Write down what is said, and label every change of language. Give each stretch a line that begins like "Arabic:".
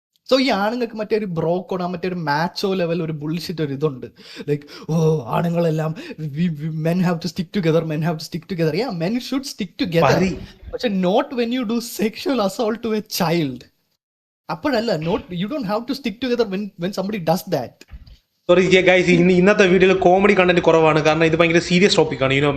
Malayalam: So ഈ ആണുങ്ങൾക്ക് മറ്റേ ഒരു ബ്രോക്കോഡ്, മറ്റേ ഒരു മാച്ചോ ലെവൽ ഒരു ബുൾഷിറ്റ് ഒരു ഇതുണ്ട്. Like ആണുങ്ങളെല്ലാം
English: men have to stick together, yeah, men should stick together,
Malayalam: പക്ഷെ
English: not when you do sexual assault to a child.
Malayalam: അപ്പോഴല്ല,
English: you don't have to stick together when somebody does that. Sorry guys,
Malayalam: ഇന്നത്തെ വീഡിയോയിൽ comedy content കുറവാണ്, കാരണം ഇത് ഭയങ്കര serious topic ആണ്.